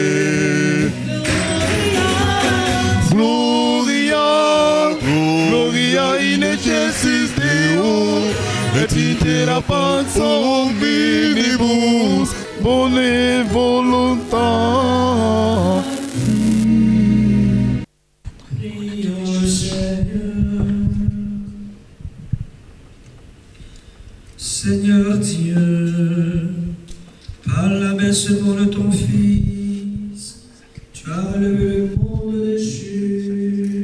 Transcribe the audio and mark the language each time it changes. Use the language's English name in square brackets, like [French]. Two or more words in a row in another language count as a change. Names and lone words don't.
[Latin] Gloria, Gloria in excelsis Deo, et intera pax omnibus bone voluntatis. [French] Prions le Seigneur. Seigneur Dieu, Par l'abaissement de ton Fils, tu as relevé le monde déchu.